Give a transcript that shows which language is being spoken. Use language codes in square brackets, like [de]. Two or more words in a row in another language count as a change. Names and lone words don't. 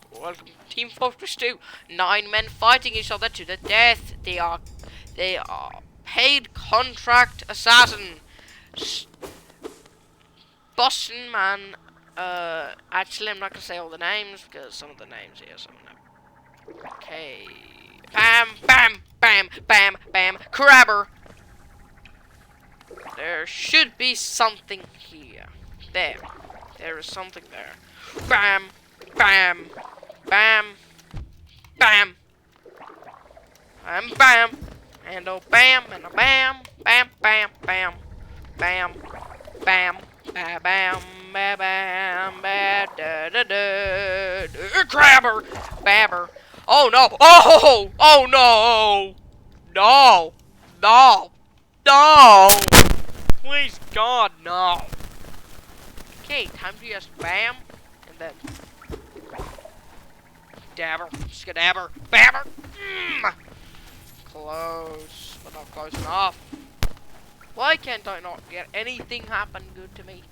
[en] Welcome to Team Fortress 2. 9 men fighting each other to the death. They are paid contract assassin. Boston man. Actually, I'm not gonna say all the names because some of the names here, some of them. Okay. Bam, bam, bam, bam, bam. Crabber. There should be something here. There. There is something there. Bam, bam, bam, bam. Bam. And a bam, and a bam, bam, bam, bam, bam, bam, bam, bam. Ba bam ba da da da crabber babber. Oh no! Oh no! No! Please God, no! Okay, time to just bam and then dabber, skadabber, babber. Close, but not close enough. Why can't I not get anything happen good to me?